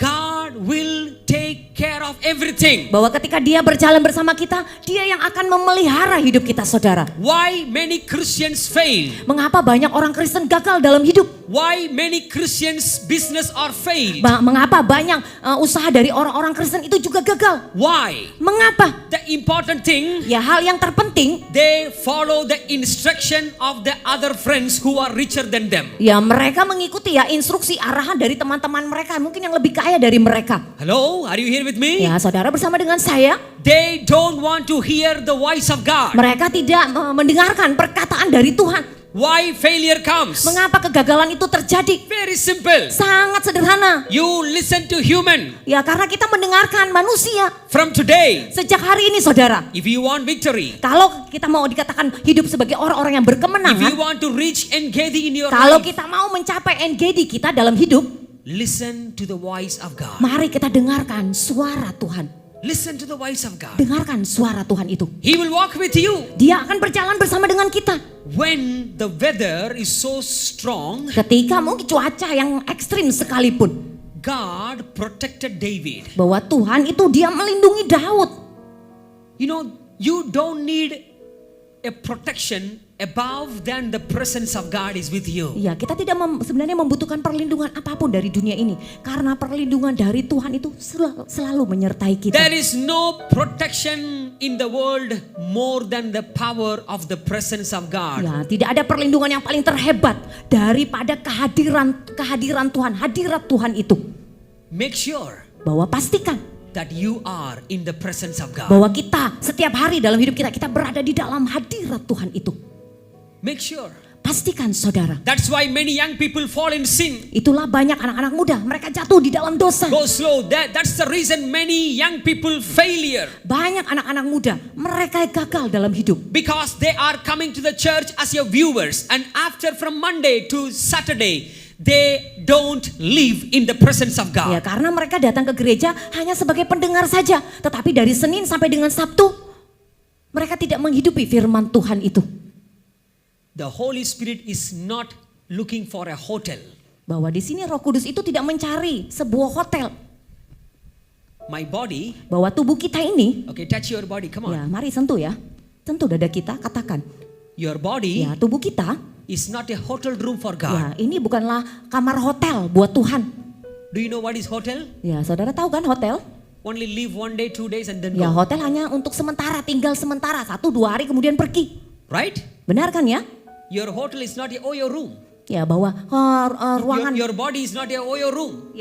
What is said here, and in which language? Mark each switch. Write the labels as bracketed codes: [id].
[en] God will take care of everything. [id] bahwa ketika Dia berjalan bersama kita, Dia yang akan memelihara hidup kita, saudara. [en] Why many Christians fail? [id] Mengapa banyak orang Kristen gagal dalam hidup? [en] Why many Christians business are failed? [id] Mengapa banyak usaha dari orang-orang Kristen itu juga gagal? [en] Why? [id] Mengapa? [en] The important thing, [id] Ya, hal yang terpenting, [en] they follow the instruction of the other friends who are richer than them. [id] ya mereka mengikuti ya instruksi arahan dari teman-teman mereka, mungkin yang lebih kaya dari mereka. [en] Hello, are you here with me? [id] Ya, saudara bersama dengan saya, [en] They don't want to hear the voice of God. [id] mereka tidak mendengarkan perkataan dari Tuhan. [en] Why failure comes? [id] Mengapa kegagalan itu terjadi? [en] Very simple. [id] Sangat sederhana. [en] You listen to human. [id] Ya, karena kita mendengarkan manusia. [en] From today, [id] Sejak hari ini, saudara, [en] if you want victory, [id] kalau kita mau dikatakan hidup sebagai orang-orang yang [en] if you [id] berkemenangan, [en] want to reach Engedi in your [id] kalau [en] life, [id] kita mau mencapai NGD kita dalam hidup, [en] listen to the voice of God. [id] mari kita dengarkan suara Tuhan. [en] Listen to the voice of God. [id] Dengarkan suara Tuhan itu. [en] He will walk with you. [id] Dia akan berjalan bersama dengan kita. [en] When the weather is so strong, [id] Ketika mungkin cuaca yang ekstrim sekalipun, [en] God protected David. [id] bahwa Tuhan itu dia melindungi Daud. [en] You know, you don't need a protection above than the presence of God is with you. [id] Ya, kita tidak sebenarnya membutuhkan perlindungan apapun dari dunia ini, karena perlindungan dari Tuhan itu selalu menyertai kita. [en] There is no protection in the world more than the power of the presence of God. [id] Ya, tidak ada perlindungan yang paling terhebat daripada kehadiran Tuhan, hadirat Tuhan itu. [en] Make sure [id] Bahwa pastikan [en] that you are in the presence of God. [id] bahwa kita setiap hari dalam hidup kita berada di dalam hadirat Tuhan itu. [en] Make sure. [id] Pastikan, saudara. [en] That's why many young people fall in sin. [id] Itulah banyak anak-anak muda, mereka jatuh di dalam dosa. [en] Go slow. That's the reason many young people failure. [id] Banyak anak-anak muda, mereka gagal dalam hidup. [en] Because they are coming to the church as your viewers. And after from Monday to Saturday, they don't live in the presence of [id] Ya, [en] God. [id] karena mereka datang ke gereja hanya sebagai pendengar saja. Tetapi dari Senin sampai dengan Sabtu, mereka tidak menghidupi firman Tuhan itu. [en] The Holy Spirit is not looking for a hotel. [id] Bahwa di sini Roh Kudus itu tidak mencari sebuah hotel. [en] My body, [id] Bahwa tubuh kita ini, [en] okay, touch your body, come on. [id] ya mari sentuh ya. Sentuh dada kita, katakan. [en] Your body [id] Ya, tubuh kita, [en] is not a hotel room for [id] ya [en] God. [id] ini bukanlah kamar hotel buat Tuhan. [en] Do you know what is hotel? [id] Ya, saudara tahu kan hotel? [en] Only live 1 day, 2 days and then [id] Ya, [en] go. [id] hotel hanya untuk sementara, tinggal sementara, 1-2 hari kemudian pergi. [en] Right? [id] Benar kan ya? [en] Your hotel is not your room. [id] Ya, bahwa ruangan. [en] Your body is not your room.